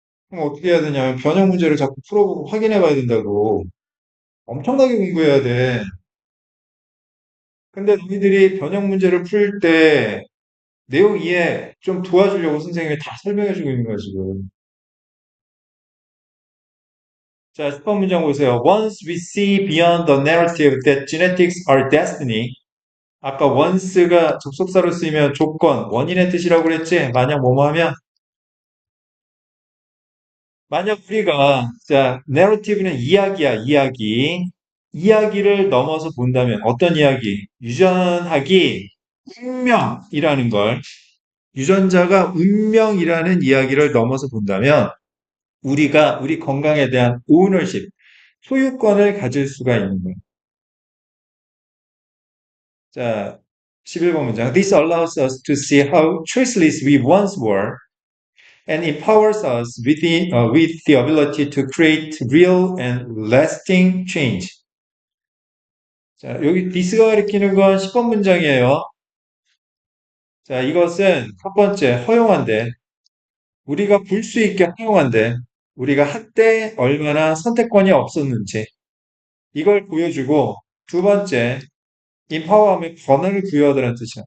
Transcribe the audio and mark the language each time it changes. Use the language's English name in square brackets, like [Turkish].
[Korean] 그럼 어떻게 해야 되냐면 변형 문제를 자꾸 풀어보고 확인해 봐야 된다고. 엄청나게 공부해야 돼. 근데 너희들이 변형 문제를 풀 때 내용 이해 좀 도와주려고 선생님이 다 설명해 주고 있는 거야, 지금. 자, 10번 문장 보세요. [English] Once we see beyond the narrative that genetics are destiny. [Korean] 아까 once가 접속사로 쓰이면 조건, 원인의 뜻이라고 그랬지? 만약 뭐뭐 하면 만약 우리가 자, narrative는 이야기야, 이야기. 이야기를 넘어서 본다면 어떤 이야기? 유전학이 운명이라는 걸 유전자가 운명이라는 이야기를 넘어서 본다면 우리가 우리 건강에 대한 ownership, 소유권을 가질 수가 있는 거예요. 자, 11번 문장. [English] This allows us to see how choiceless we once were and empowers us with the ability to create real and lasting change. [Korean] 자, 여기 this가 가리키는 건 10번 문장이에요. 자, 이것은 첫 번째, 허용한데, 우리가 볼 수 있게 허용한데, 우리가 한때 얼마나 선택권이 없었는지, 이걸 보여주고, 두 번째, empower하면 권한을 부여하다는 뜻이야.